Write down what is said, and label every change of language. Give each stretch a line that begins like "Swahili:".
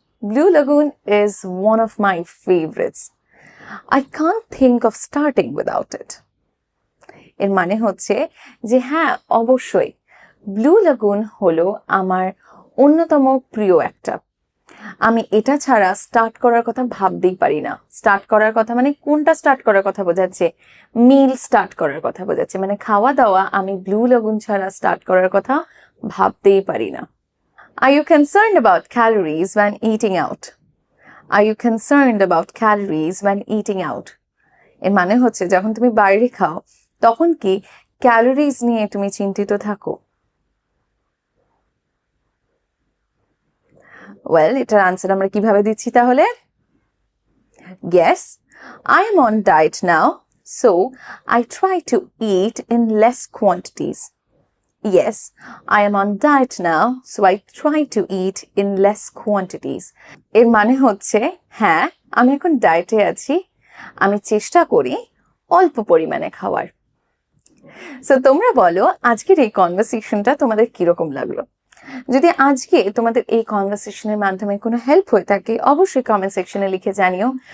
English: Blue Lagoon is one of my favorites. I can't think of starting without it.
Bangla: এর মানে হচ্ছে যে হ্যাঁ, অবশ্যই ব্লু লাগুন হলো আমার অন্যতম প্রিয় একটা। আমি এটা ছাড়া স্টার্ট করার কথা ভাবতেই পারি না। স্টার্ট করার কথা মানে কোনটা স্টার্ট করার কথা বোঝাচ্ছে? মিল স্টার্ট করার কথা বোঝাচ্ছে, মানে খাওয়া দাওয়া আমি ব্লু লাগুন ছাড়া স্টার্ট করার কথা ভাবতেই পারি না।
English: Are you concerned about calories when eating out? Are you concerned about calories when eating out?
Bangla: এর মানে হচ্ছে যখন তুমি বাইরে খাও তখন কি ক্যালোরিজ নিয়ে তুমি চিন্তিত থাকো? ওয়েল, এটার আনসার আমরা কিভাবে দিচ্ছি তাহলে?
English: Yes, I am on diet now, so I try to eat in less quantities. Yes, I am on diet now, so I try to eat in less quantities.
Bangla: এর মানে হচ্ছে হ্যাঁ, আমি এখন ডায়েটে আছি, আমি চেষ্টা করি অল্প পরিমাণে খাওয়ার। সো তোমরা বলো আজকের এই কনভারসেশনটা তোমাদের কিরকম লাগলো? যদি আজকে তোমাদের এই কনভারসেশনের মাধ্যমে কোনো হেল্প হয়ে থাকে অবশ্যই কমেন্ট সেকশনে লিখে জানিও।